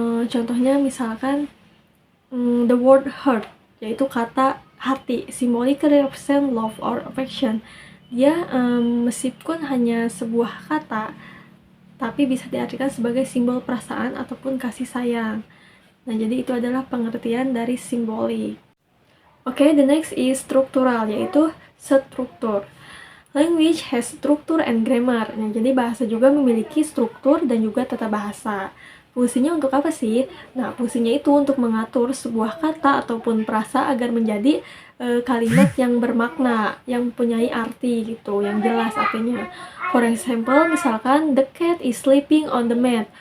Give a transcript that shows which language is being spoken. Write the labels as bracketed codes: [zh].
[id] Contohnya misalkan [en] the word heart, [id] yaitu kata hati, [en] symbolically represent love or affection. [id] Dia meskipun hanya sebuah kata, tapi bisa diartikan sebagai simbol perasaan ataupun kasih sayang. Nah, jadi itu adalah pengertian dari simbolik. [en] Oke, the next is struktural, [id] yaitu struktur. [en] Language has structure and grammar. [id] Nah, jadi bahasa juga memiliki struktur dan juga tata bahasa. Fungsinya untuk apa sih? Nah, fungsinya itu untuk mengatur sebuah kata ataupun frasa agar menjadi kalimat yang bermakna, yang mempunyai arti gitu, yang jelas artinya. [en] For example, [id] misalkan [en] the cat is sleeping on the mat.